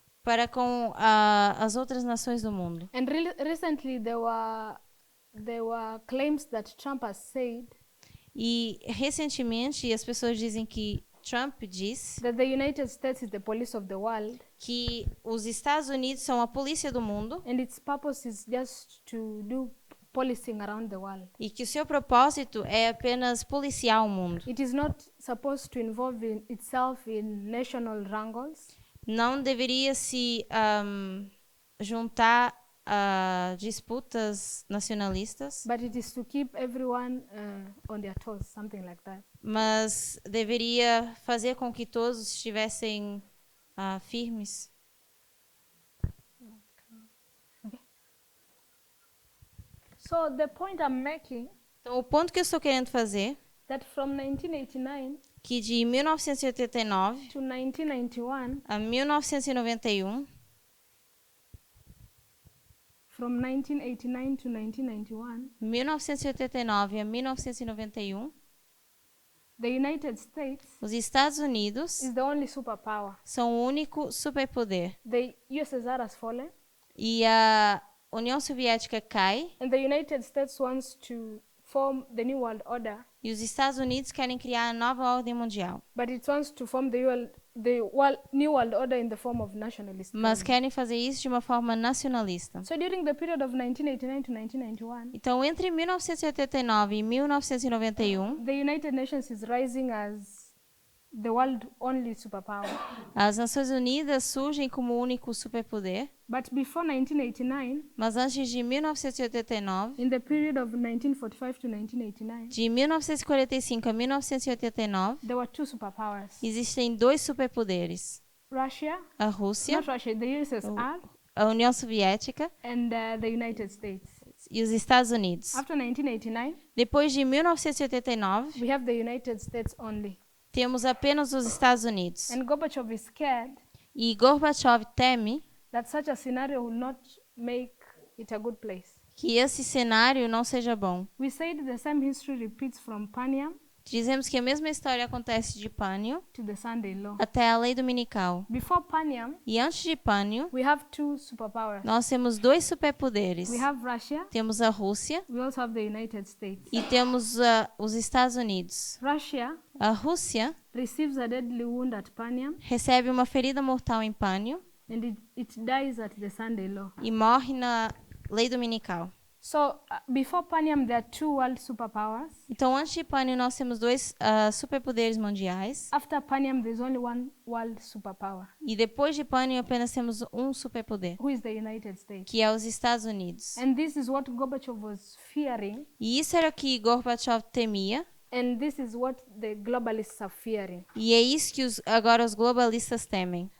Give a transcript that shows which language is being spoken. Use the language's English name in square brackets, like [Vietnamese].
[Portuguese] para com as outras nações do mundo. [English] And recently there were claims that Trump has said [Portuguese] E recentemente as pessoas dizem que Trump diz [English] that the United States is the police of the world, [Portuguese] que os Estados Unidos são a polícia do mundo [English] and its purpose is just to do policing around the world. [Portuguese] e que o seu propósito é apenas policiar o mundo. [English] It is not supposed to involve itself in national wrangles. [Portuguese] Não deveria se juntar a disputas nacionalistas, [English] But it is to keep everyone on their toes, something like that. [Portuguese] mas deveria fazer com que todos estivessem firmes. [English] So the point I'm making, [Portuguese] Então, o ponto que eu estou querendo fazer [English] that from 1989 [Portuguese] que de 1989 [English] to 1991, [Portuguese] a 1991, [English] from 1989 to 1991, [Portuguese] 1989 a 1991, [English] the United States [Portuguese] os Estados Unidos [English] is the only superpower. [Portuguese] são o único superpoder. [English] The USSR has fallen, [Portuguese] E a União Soviética cai [English] and the United States wants to form the New World Order, [Portuguese] e os Estados Unidos querem criar a nova ordem mundial, [English] but it wants to form the New World Order in the form of nationalist. [Portuguese] mas querem fazer isso de uma forma nacionalista. [English] So during the period of 1989 to 1991, [Portuguese] Então, entre 1989 e 1991, [English] the United Nations is rising as the world only superpower. [Portuguese] as Nações Unidas surgem como o único superpoder, [English] But before 1989, [Portuguese] mas antes de 1989, [English] in the period of 1945 to 1989, [Portuguese] de 1945 a 1989, [English] there were two superpowers. [Portuguese] existem dois superpoderes: [English] Russia, [Portuguese] a Rússia, [English] not Russia, the USSR, [Portuguese] a União Soviética [English] and the United States. [Portuguese] e os Estados Unidos. [English] After 1989, [Portuguese] Depois de 1989, [English] we have the United States only. [Portuguese] temos apenas os Estados Unidos. [English] And Gorbachev is scared [Portuguese] E Gorbachev teme [English] that such a scenario will not make it a good place. [Portuguese] que esse cenário não seja bom. [English] We said the same history repeats from Paniam [Portuguese] Dizemos que a mesma história acontece de Pânio [English] to the Sunday Law. [Portuguese] até a lei dominical. [English] Before Paniam, [Portuguese] E antes de Pânio, [English] we have two superpowers. [Portuguese] nós temos dois superpoderes. [English] We have Russia, [Portuguese] Temos a Rússia [English] we also have the United States. [Portuguese] e temos os Estados Unidos. [English] Russia [Portuguese] A Rússia [English] receives a deadly wound at Paniam, [Portuguese] recebe uma ferida mortal em Pânio [English] and it dies at the Sunday Law. [Portuguese] e morre na lei dominical. [English] So before Paniam, there are two world superpowers. [Portuguese] Então, antes de Pânio, nós temos dois superpoderes mundiais. [English] After Paniam, there's only one world superpower, [Portuguese] E depois de Pânio, apenas temos um superpoder, [English] who is the United States. [Portuguese] que é os Estados Unidos. [English] And this is what Gorbachev was fearing, [Portuguese] E isso era o que Gorbachev temia. [English] and this is what the globalists are fearing. [Portuguese] E é isso que agora os globalistas temem.